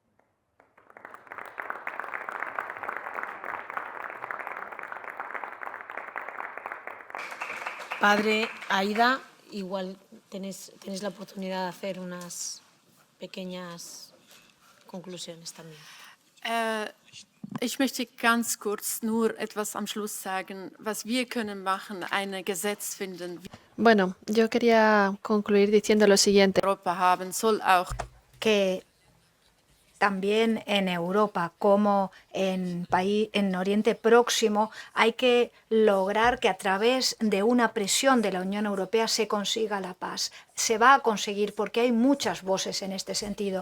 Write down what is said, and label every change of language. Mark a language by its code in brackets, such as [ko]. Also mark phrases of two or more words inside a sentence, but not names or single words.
[es] Padre, Aida, igual tenéis la oportunidad de hacer unas pequeñas conclusiones también. [de] Ich möchte ganz kurz nur etwas am Schluss sagen, was wir können machen, ein Gesetz finden. [es] Bueno, yo quería concluir diciendo lo siguiente. [de] Europa haben soll auch [es] Que también en Europa como en Oriente Próximo hay que lograr que a través de una presión de la Unión Europea se consiga la paz. Se va a conseguir porque hay muchas voces en este sentido.